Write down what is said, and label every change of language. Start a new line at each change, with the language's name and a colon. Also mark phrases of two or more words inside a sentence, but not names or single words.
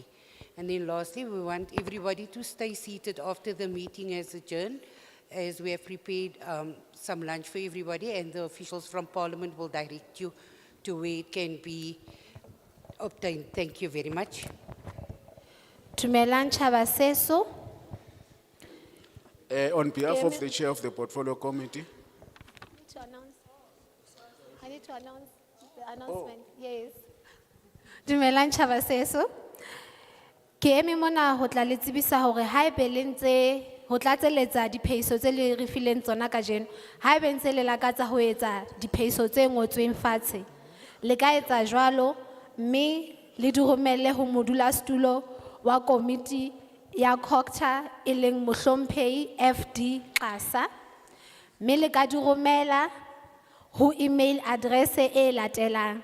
English: And then lastly, we want everybody to stay seated after the meeting has adjourned, as we have prepared some lunch for everybody, and the officials from Parliament will direct you to where it can be obtained. Thank you very much.
Southern Sotho: Dumelang Chabaseso.
English: On behalf of the chair of the Portfolio Committee, I need to announce the announcement. Yes.
Southern Sotho: Dumelang Chabaseso. Ke eme mona ho tla le tsebisa hore ha e be le ntse ho tlatseletsa diphehiso tse le re fileng tsona kajeno, ha e be ntse le lakatsa ho etsa diphehiso tse ngotsweng fatshe, le ka etsa jwalo mme le di romelle ho modulasetulo wa komiti ya COGTA e leng Mohlomphehi FD Kasa, mme le ka di romela ho
English: email address
Southern Sotho: e latelang.